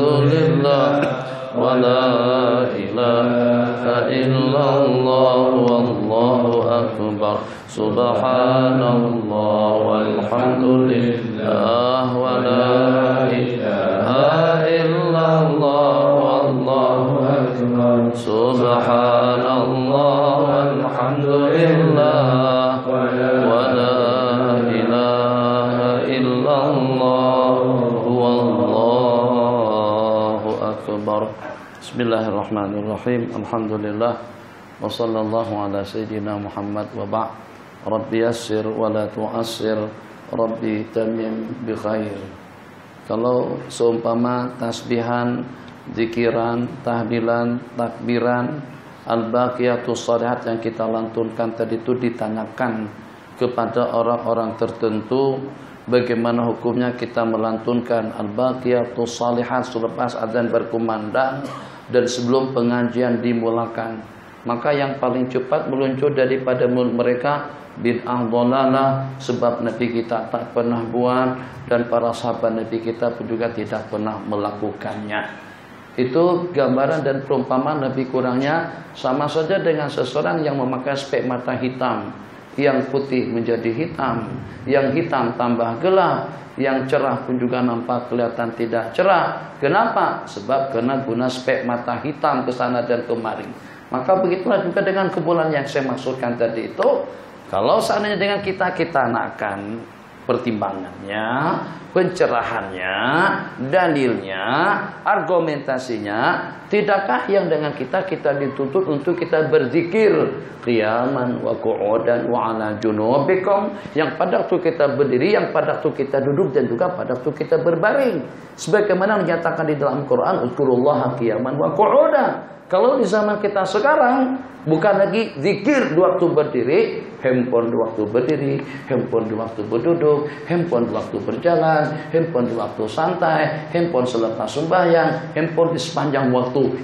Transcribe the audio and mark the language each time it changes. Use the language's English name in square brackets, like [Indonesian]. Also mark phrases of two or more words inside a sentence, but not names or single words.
[Arabic] لله ولا إله إلا الله والله أكبر سبحان الله والحمد لله ولا إله إلا الله والله أكبر سبحان الله والحمد لله ولا إله إلا الله والله أكبر بسم الله الرحمن الرحيم الحمد لله وصلى الله على سيدنا محمد وبعد ربي يسر ولا تعسر ربي تمم بخير. [Malay] Kalau seumpama tasbihan, zikiran, tahlilan, takbiran, [Arabic] الباقيات الصالحات [Malay] yang kita lantunkan tadi itu ditanyakan kepada orang-orang tertentu, bagaimana hukumnya kita melantunkan al-baqiyatus shalihat selepas azan berkumandang dan sebelum pengajian dimulakan. Maka yang paling cepat meluncur daripada mulut mereka [Arabic] بدعة ضلالة, [Malay] sebab Nabi kita tak pernah buat dan para sahabat Nabi kita pun juga tidak pernah melakukannya. Itu gambaran dan perumpamaan lebih kurangnya sama saja dengan seseorang yang memakai spek mata hitam, yang putih menjadi hitam, yang hitam tambah gelap, yang cerah pun juga nampak kelihatan tidak cerah. Kenapa? Sebab kena guna spek mata hitam ke sana dan kemari. Maka begitulah juga dengan kebulan yang saya maksudkan tadi itu. Kalau seandainya dengan kita nakkan pertimbangannya, pencerahannya, dalilnya, argumentasinya, tidakkah yang dengan kita dituntut untuk kita berzikir [Arabic] قياما وقعودا وعلى جنوبكم, [Malay] yang pada waktu kita berdiri, yang pada waktu kita duduk, dan juga pada waktu kita berbaring, sebagaimana dinyatakan di dalam Quran [Arabic] اذكروا الله قياما وقعودا. [Malay] Kalau di zaman kita sekarang bukan lagi zikir di waktu berdiri, handphone di waktu berdiri, handphone di waktu berduduk, handphone di waktu berjalan, handphone di waktu santai, handphone selepas sembahyang, handphone di sepanjang waktu.